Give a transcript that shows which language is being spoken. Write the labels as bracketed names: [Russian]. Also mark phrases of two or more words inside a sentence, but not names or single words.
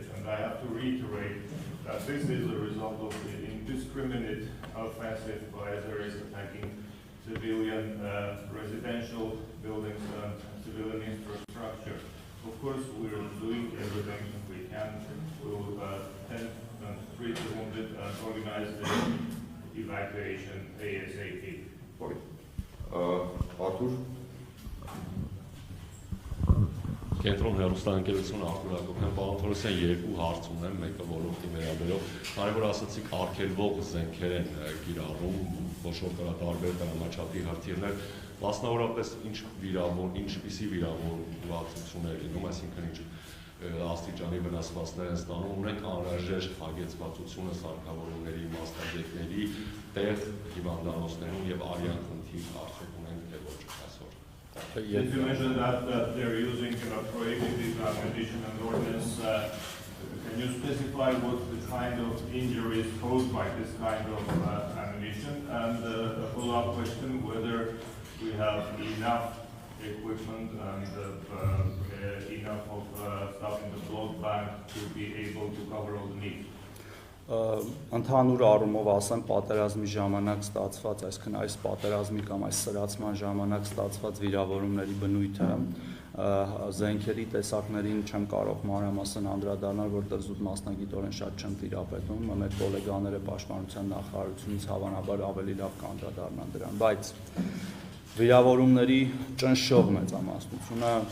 [English] And I have to reiterate that this is a result of the indiscriminate offensive by Aysor attacking civilian residential buildings and civilian infrastructure. Of course, we're doing everything we can to tend and treat the wounded and organize the evacuation ASAP. [Armenian] Արթուր Կենտրոն հեռուստաընկերություն Արթուր Հակոբյան, պարոն Թորոսյան, երկու հարց ունեմ, մեկը ոլորտի վերաբերող, քանի որ ասացիք արգելվող զենքեր են կիրառում, ոչ որ կա տարբեր դրամաչափի հրթիռներ, մասնավորապես ինչպիսի վիրավորվածություն է լինում, այսինքն ինչ աստիճանի վնասվածքներ են ստանում, ունենք անհրաժեշտ հագեցվածությունը սարքավորումների, մասնագետների, տեղ հիվանդանոցներում եւ արյան խնդիր արդյոք ունենք թե ոչ այսօր։ [English] Since you mentioned that they're using prohibited ammunition and ordnance, can you specify what the kind of injuries caused by this kind of ammunition? And a follow-up question, whether we have enough equipment and enough of stuff in the blood bank to be able to cover all the needs? [Armenian] Ընդհանուր առումով ասեմ, պատերազմի ժամանակ ստացված, այսինքն այս պատերազմի կամ այս սրացման ժամանակ ստացված վիրավորումների բնույթը զենքերի տեսակներին չեմ կարող մանրամասն անդրադառնալ, որտեղ զուտ մասնագիտորեն շատ չեմ տիրապետում, մեր գոլեգաները պաշտպանության նախարարությունից հավանաբար ավելի լավ կանդրադառնան դրան, բայց վիրավորումների ճնշող մեծամասնությունը